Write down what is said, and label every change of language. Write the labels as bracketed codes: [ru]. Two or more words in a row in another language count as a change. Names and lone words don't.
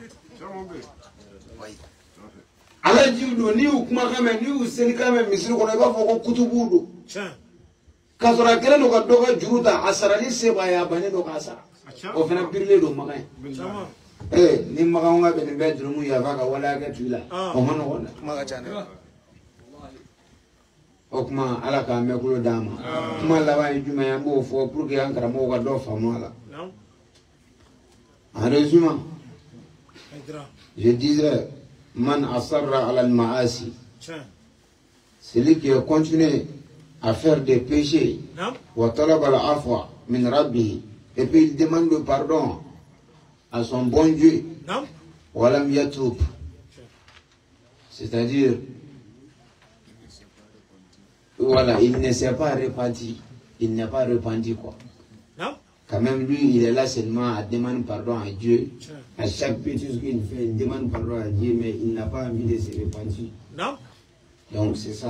[bm] ala jiw don ni u kumakan mɛn ni u selikan mɛn misiri kɔnɔ i b'a fɔ ko kutubu don k'a sɔrɔ a kɛlen don ka dɔ ka juru ta a sarali se b'a ye a bannen don k'a sara o fana birilen don makan ye ni makan ka bɛ nin bɛɛ jurumu yafa ka waleya kɛ tu la o ma nɔgɔn dɛ o kuma ala k'an mɛn kulo d'an ma kuma laban ye jumɛn ye an b'o fɔ [fr] pour que [bm] an karamɔgɔw ka dɔ faamu a la [fr] en résumé je disais [ar] من أصر على المعاصي [fr] celui qui a continué à faire des péchés [ar] وطلب العفو من ربه [fr] et puis il demande le pardon à son bon Dieu [ar] ولم يتب [fr] c'est-à-dire voilà il ne s'est pas repenti il n'est pas repenti quoi quand même lui il est là seulement à demander pardon à Dieu à chaque bêtise qu'il fait il demande pardon à Dieu mais il n'a pas envie de se repentir donc c'est ça.